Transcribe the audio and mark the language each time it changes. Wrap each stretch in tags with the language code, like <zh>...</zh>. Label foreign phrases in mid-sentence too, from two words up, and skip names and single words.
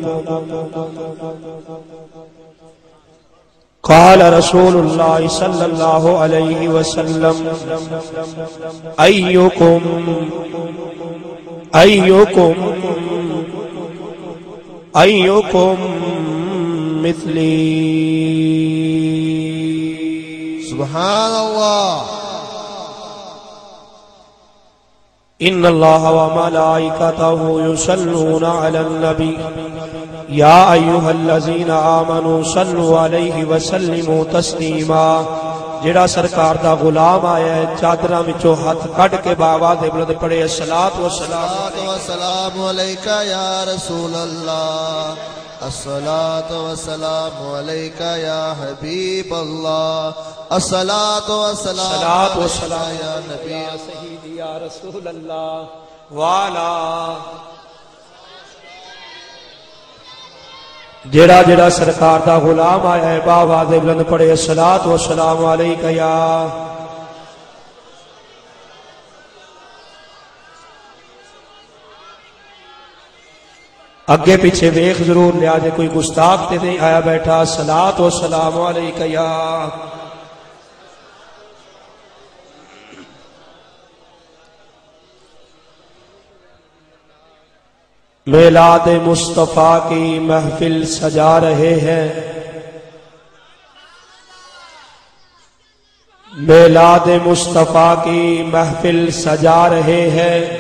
<ar>قال رسول الله صلى الله عليه وسلم أيكم مثلي. سبحان الله. إن الله وملائكته يصلون على النبي يا أيها الذين آمنوا صلوا عليه وسلموا تسليما.</ar> <pa>جیڑا سرکار دا غلام آیا ہے چادرا وچوں ہاتھ کٹ کے بابا دے بلند پڑے الصلاة</pa> <ar>والسلام عليك يا رسول الله، الصلاة والسلام عليك يا حبيب الله، الصلاة والسلام يا نبي سيدي يا رسول الله والا.</ar> <pa>جیڑا جیڑا سرکار دا غلام آیا ہے بابا دے بلند پڑے</pa> <ar>الصلاة والسلام عليك يا.</ar> <pa>اگے پیچھے ویکھ ضرور لیا جے کوئی گستاخ تے نہیں آیا بیٹھا.</pa> <ar>الصلاة والسلام عليك يا.</ar> <ur>میلاد مصطفیٰ کی محفل سجا رہے ہیں، میلاد مصطفیٰ کی محفل سجا رہے ہیں.</ur>